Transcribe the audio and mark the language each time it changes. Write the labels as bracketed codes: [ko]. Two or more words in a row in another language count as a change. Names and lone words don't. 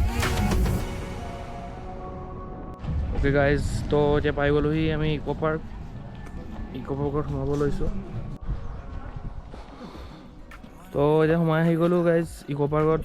[en] Okay guys, [as] তো যে পাই গলো হি আমি ইকো পাৰ্ক ইকো পাৰ্কত সোমাব লৈছোঁ। তো এতিয়া সোমাই আহি গ'লোঁ গাইজ ইকো পাৰ্কত।